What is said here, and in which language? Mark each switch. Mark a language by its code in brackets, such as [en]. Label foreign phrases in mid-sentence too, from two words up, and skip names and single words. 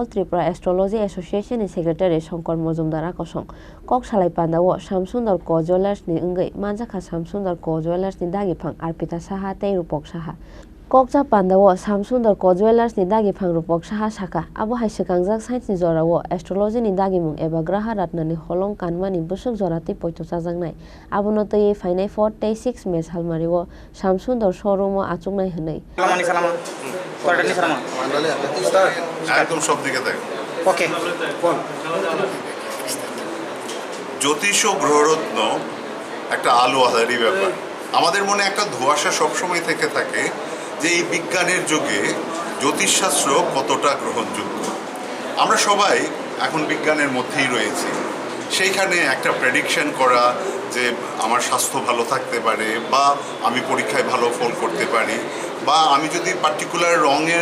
[trp] Tripura Astrology Association ni secretary Shankar Mojumdar akosong kok salai pandao Shamsundar Co Jewelers ni wngwi manjakha Shamsundar Co Jewelers ni dagifang Arpita Saha tei Rupok Saha Kokja pandao Shamsundar Co Jewelers ni dagifang Rupok Saha saka abo haise kangjak science ni jorao astrology ni dagimung eba [bn] গ্রহ রত্ন [trp] ni holong kanmani busuk jorati poito chajaknai abono tei fainai 4 tei 6 May salmario Shamsundar showroom o achuknai hwnwi [bn] একদম সব দিকে দেখ ওকে জ্যোতিষ ও গ্রহরত্ন একটা আলো আধারি ব্যাপার আমাদের মনে একটা ধোঁয়াশা সবসময় থেকে থাকে যে এই বিজ্ঞানের যুগে জ্যোতিষশাস্ত্র কতটা গ্রহণযোগ্য আমরা সবাই এখন বিজ্ঞানের মধ্যেই রয়েছি সেইখানে একটা প্রেডিকশন করা যে আমার স্বাস্থ্য ভালো থাকতে পারে বা আমি পরীক্ষায় ভালো ফল করতে পারি বা আমি যদি পার্টিকুলার রঙের